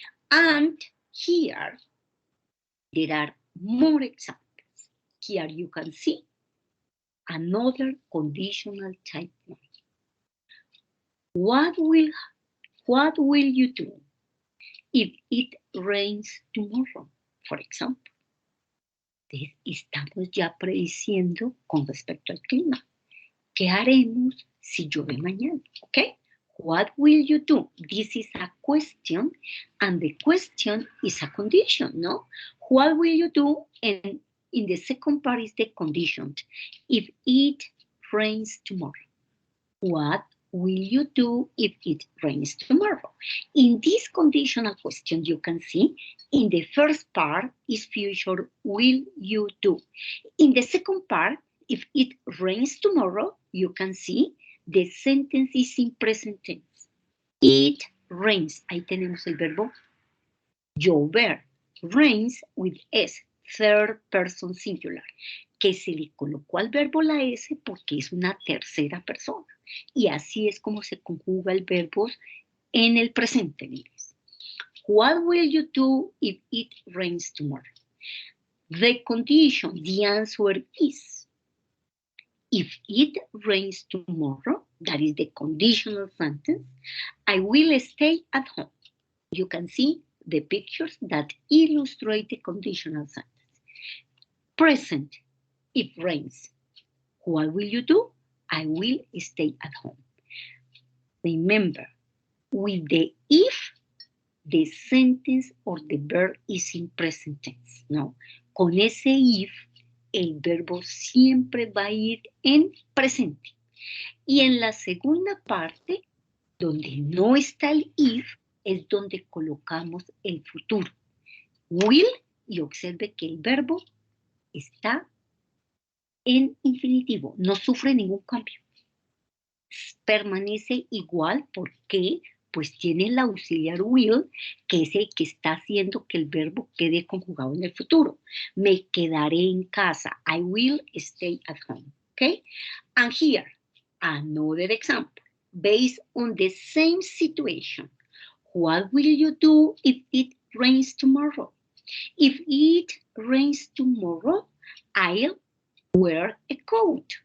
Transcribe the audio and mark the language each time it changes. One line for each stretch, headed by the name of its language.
English: And here, there are more examples. Here you can see another conditional type 1. What will you do if it rains tomorrow, for example?
Spanish: Estamos ya prediciendo con respecto al clima. ¿Qué haremos si llueve mañana?
English: Okay? What will you do? This is a question, and the question is a condition, no? What will you do? And in the second part is the condition. If it rains tomorrow, what will you do if it rains tomorrow? In this conditional question, you can see in the first part is future will you do. In the second part, if it rains tomorrow, you can see the sentence is in present tense. It rains.
Spanish: Ahí tenemos el verbo llover.
English: Rains with S, third person singular,
Spanish: que se le colocó al verbo la S porque es una tercera persona. Y así es como se conjuga el verbo en el presente en inglés.
English: What will you do if it rains tomorrow? The condition, the answer is, if it rains tomorrow, that is the conditional sentence, I will stay at home. You can see the pictures that illustrate the conditional sentence. Present, it rains. What will you do? I will stay at home. Remember, with the if, the sentence or the verb is in present tense, ¿no?
Spanish: Con ese if, el verbo siempre va a ir en presente. Y en la segunda parte, donde no está el if, es donde colocamos el futuro. Will, y observe que el verbo está en infinitivo, no sufre ningún cambio. Permanece igual porque pues tiene el auxiliar will, que es el que está haciendo que el verbo quede conjugado en el futuro. Me quedaré en casa.
English: I will stay at home. Okay? And here, another example, based on the same situation. What will you do if it rains tomorrow? If it rains tomorrow, I'll wear a coat.